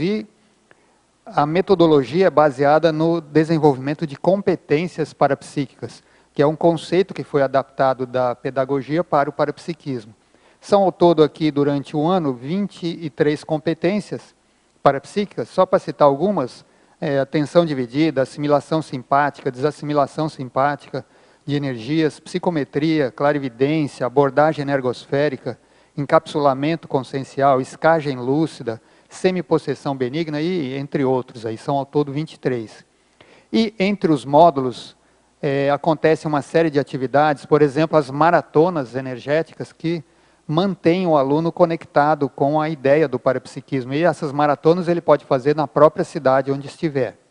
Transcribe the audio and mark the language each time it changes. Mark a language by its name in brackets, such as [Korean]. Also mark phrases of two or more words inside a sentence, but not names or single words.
[Portuguese] E a metodologia é baseada no desenvolvimento de competências parapsíquicas, que é um conceito que foi adaptado da pedagogia para o parapsiquismo. São ao todo aqui, durante o ano, 23 competências parapsíquicas, só para citar algumas: atenção dividida, assimilação simpática, desassimilação simpática de energias, psicometria, clarividência, abordagem energosférica, encapsulamento consciencial, escagem lúcida, semipossessão benigna e entre outros, aí são ao todo 23. E entre os módulos acontece uma série de atividades, por exemplo, as maratonas energéticas, que mantêm o aluno conectado com a ideia do parapsiquismo. E essas maratonas ele pode fazer na própria cidade onde estiver.